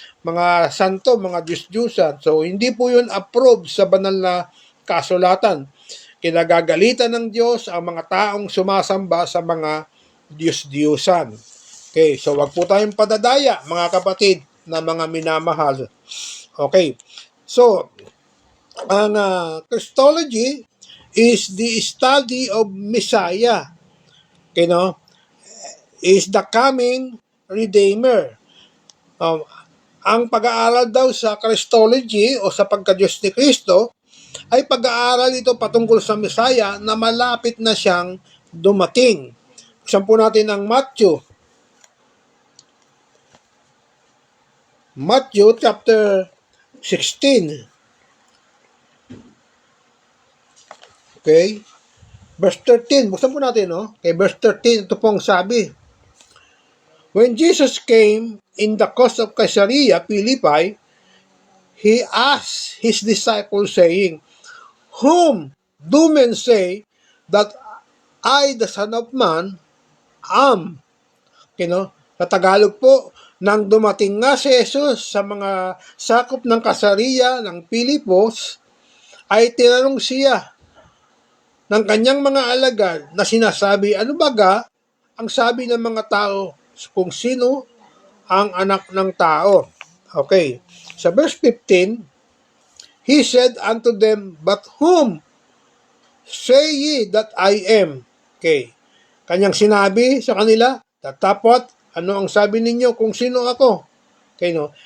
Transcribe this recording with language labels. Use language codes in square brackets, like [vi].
[tl] Mga santo, mga Diyos-Diyusan. So, hindi po yun approved sa banal na kasulatan. Kinagagalitan ng Diyos ang mga taong sumasamba sa mga Diyos-Diyusan. Okay, so wag po tayong padadaya, mga kapatid na mga minamahal. [en] Okay, so ang Christology is the study of Messiah. Okay, no? Is the coming Redeemer. [tl] Ang pag-aaral daw sa Christology o sa pagka-Diyos ni Kristo ay pag-aaral ito patungkol sa Messiah na malapit na siyang dumating. Buksan po natin ang Matthew chapter 16. Okay? Verse 13. Buksan po natin, no? Okay, verse 13, ito pong sabi. [en] When Jesus came in the coast of Caesarea Philippi, he asked his disciples, saying, Whom do men say that I, the Son of Man, am? [tl] Okay, no? Sa Tagalog po, nang dumating nga si Jesus sa mga sakop ng Caesarea ng Pilipos, ay tinanong siya ng kanyang mga alagad na sinasabi, ano baga ang sabi ng mga tao kung sino ang anak ng tao? Okay. [en] Sa verse 15, he said unto them, But whom say ye that I am? [tl] Okay. Kanyang sinabi sa kanila, tatapot, ano ang sabi ninyo kung sino ako? Okay, no?